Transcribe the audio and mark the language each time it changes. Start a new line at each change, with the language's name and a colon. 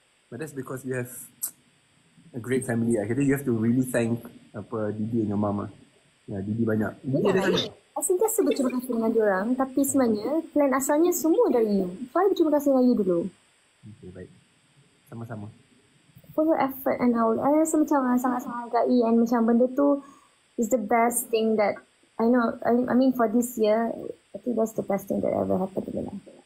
English: But that's because you have a great family. I kata you have to really thank Didi and your mama.
Malay: Ya, Didi banyak. Didi ada sana. I sentiasa berterima kasih dengan diorang. Tapi sebenarnya plan asalnya semua dari you. So I berterima kasih dengan you dulu. Okay, baik. Sama-sama.
English: For your effort and all. I
Malay: rasa macam sangat-sangat hargai
English: and
Malay: macam benda tu
English: is the best thing that I know. I mean for this year, I think that's the best thing that ever happened to me lah.